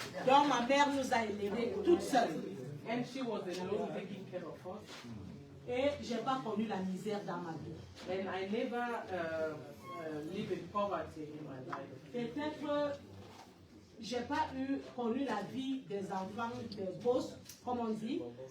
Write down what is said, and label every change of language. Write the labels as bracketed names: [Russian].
[French] Donc ma mère nous a élevés toute seule. [English] And she was alone taking care of us. [French] Et je n'ai pas connu la misère dans ma vie. [English] And I never lived in poverty in my life. [French] Peut-être je n'ai pas connu la vie des enfants, des bosses, comme on dit.